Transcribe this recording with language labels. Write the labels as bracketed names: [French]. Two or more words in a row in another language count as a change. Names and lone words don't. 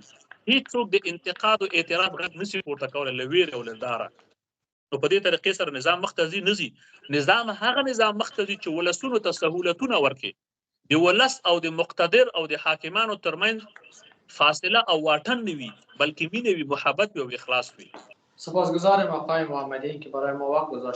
[Pashto] هېڅوک د انتقاد او اعتراض غږ نسي پورته کولی له ویرې او له ډاره. نو په دې طریقې سره نظام مخ ته ځي نه ځي. نظام هغه نظام مخ ته ځي چې ولسونو ته سهولتونه ورکړي، د ولس او د مقتدر او د حاکمانو ترمنځ فاصله او واټن نه وي، بلکې مینه وي، محبت وي او اخلاص وي. [Persian] سپاسگزارم آقای محمدی که برای ما وقت گذاشتید.